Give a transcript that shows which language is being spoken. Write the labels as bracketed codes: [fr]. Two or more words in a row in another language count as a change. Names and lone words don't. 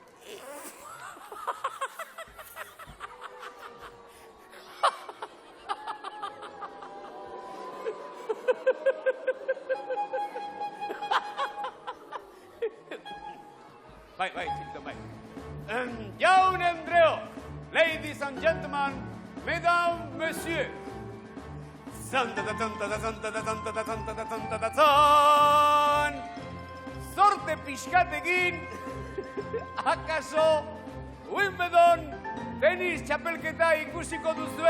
[eu] Bai, Txiribiton, bai. Jaun Andreo, [en] ladies and gentlemen, [fr] mesdames, messieurs. [eu] Sorte pixkatekin, akaso Wimbledon tenis txapelketa ikusiko duzue.